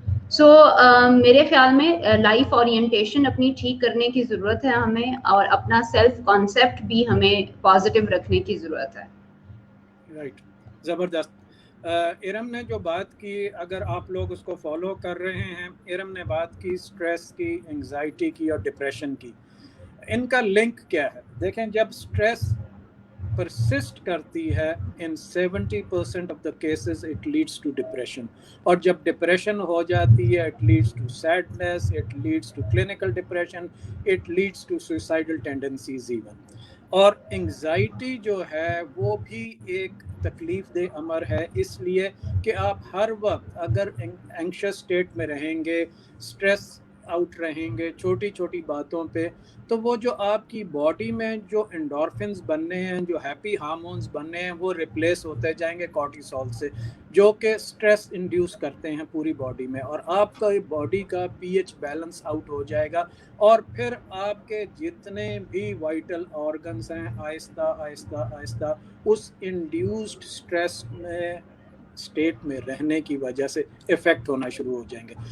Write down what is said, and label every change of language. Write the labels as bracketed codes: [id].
[hi] सो मेरे ख्याल में लाइफ ओरिएंटेशन अपनी ठीक करने की ज़रूरत है हमें, और अपना सेल्फ कॉन्सेप्ट भी हमें पॉजिटिव रखने की ज़रूरत है. राइट, ज़बरदस्त. इरम ने जो बात की, अगर आप लोग उसको फॉलो कर रहे हैं, इरम ने बात की स्ट्रेस की, एंजाइटी की और डिप्रेशन की. इनका लिंक क्या है? देखें, जब स्ट्रेस [en] persist [hi] करती है, [en] in 70% of the cases it leads to depression. [hi] और जब depression हो जाती है, [en] it leads to sadness, it leads to clinical depression, it leads to suicidal tendencies even. [hi] और anxiety जो है वो भी एक तकलीफ दे अमर है, इसलिए कि आप हर वक्त अगर [en] anxious state [hi] में रहेंगे, stress आउट रहेंगे छोटी छोटी बातों पे, तो वो जो आपकी बॉडी में जो एंडोर्फिन्स बनने हैं, जो हैप्पी हार्मोन्स बनने हैं, वो रिप्लेस होते जाएंगे कॉर्टिसोल से, जो कि स्ट्रेस इंड्यूस करते हैं पूरी बॉडी में, और आपका बॉडी का पीएच बैलेंस आउट हो जाएगा, और फिर आपके जितने भी वाइटल ऑर्गन्स हैं आहिस्ता आहिस्ता आहिस्ता उस इंड्यूस्ड स्ट्रेस में स्टेट में रहने की वजह से इफेक्ट होना शुरू हो जाएंगे।